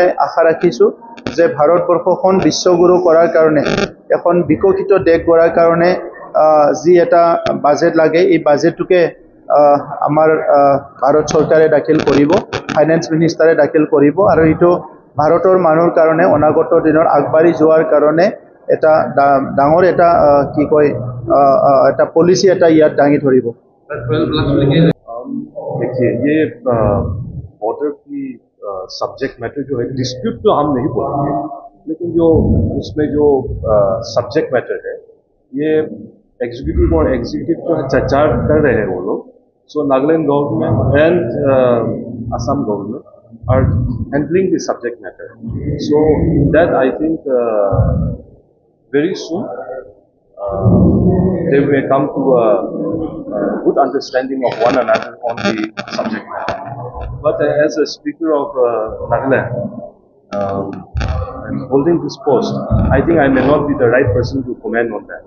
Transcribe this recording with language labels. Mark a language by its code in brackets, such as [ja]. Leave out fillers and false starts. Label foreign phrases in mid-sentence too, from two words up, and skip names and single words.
[as] আশা ৰাখিছোঁ যে ভাৰতবৰ্ষখন বিশ্বগুৰু কৰাৰ কাৰণে এখন বিকশিত দেশ গঢ়াৰ কাৰণে যি এটা বাজেট লাগে এই বাজেটটোকে আমাৰ ভাৰত চৰকাৰে দাখিল কৰিব [en] finance minister [as] দাখিল কৰিব আৰু এইটো ভাৰতৰ মানুহৰ কাৰণে অনাগত দিনৰ আগবাঢ়ি যোৱাৰ কাৰণে এটা ডাঙৰ এটা কি কয় এটা পলিচি এটা ইয়াত দাঙি ধৰিব [hi] देखिए ये बॉर्डर की [en] subject matter [hi] जो है डिस्प्यूट तो हम नहीं बोलेंगे लेकिन जो उसमें जो सब्जेक्ट मैटर है ये एग्जीक्यूटिव और एग्जीक्यूटिव जो है चर्चा कर रहे हैं वो लोग [en] so Nagaland government and Assam government are handling the subject matter so in that I think very soon they may come to a good understanding of one another on the subject matter. But as a speaker of Nagaland, and holding this post, I think I may not be the right person to comment on that.